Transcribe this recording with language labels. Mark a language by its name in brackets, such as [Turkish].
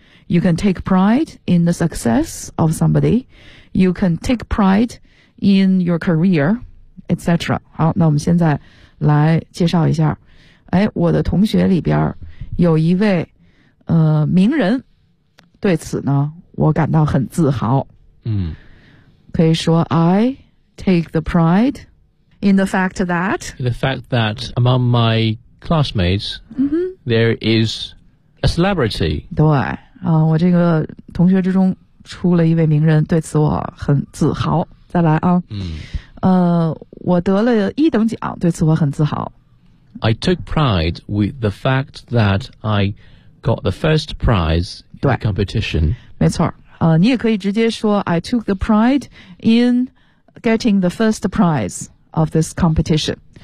[English] You can take pride in the success of somebody. You can take pride in your career, etc. [Chinese] 好，那我们现在来介绍一下。哎，我的同学里边有一位名人，对此呢我感到很自豪。可以说 [English] I take the pride in the fact that among myclassmates,、there is a celebrity. [Chinese] 对、我这个同学之中出了一位名人，对此我很自豪。再来啊、我得了一等奖，对此我很自豪。 [English] I took pride with the fact that I got the first prize in the competition. [Chinese] 没错、你也可以直接说 [English] I took the pride in getting the first prize of this competition.